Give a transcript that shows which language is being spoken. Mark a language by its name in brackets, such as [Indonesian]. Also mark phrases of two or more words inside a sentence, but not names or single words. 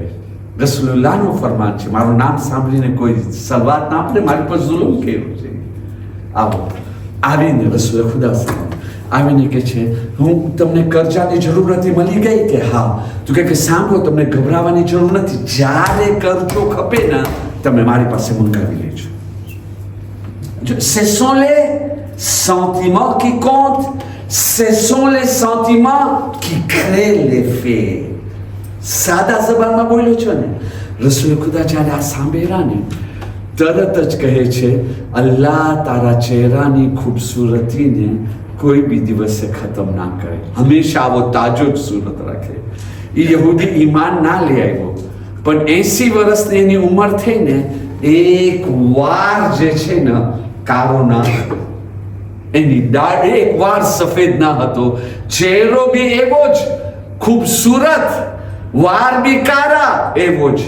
[Gujarati] રસૂલુલ્લાહનું ફરમાન છે, મારું નામ સાંભળીને કોઈ સલવાત ના આપે, મારી પર જુલ્મ કર્યો છે. આવો આવીને રસૂલ ખુદા આવીને કહે છે, હું તમને કરજાની જરૂર નથી, મળી ગઈ કે હા? તો કે સાંભળો, તમને ગભરાવાની જરૂર નથી, જ્યારે કરજો ખપે ને તમે મારી પાસે મંગાવી લેજો. [French] Ce sont les sentiments qui comptent, ce sont les sentiments qui créent les faits. [Gujarati] સાદા જબાનમાં બોલ્યો છો ને, રસૂલ ખુદા જ્યારે આ સાંભળ્યા ને તરત જ કહે છે, અલ્લાહ તારા ચહેરાની ખૂબસૂરતીને કોઈ બી દિવસે ખતમ ના કરે, હંમેશા આવો તાજો જ સુરત રાખે. એ યહૂદી ઈમાન ના લઈ આવ્યો, પણ 80 વર્ષની એની ઉંમર થઈને એક વાર જે છે ને કારો ના હતો, એની દાઢ એક વાર સફેદ ના હતો, ચહેરો બી એવો જ ખૂબસૂરત, વાર બી કારા એવો જ.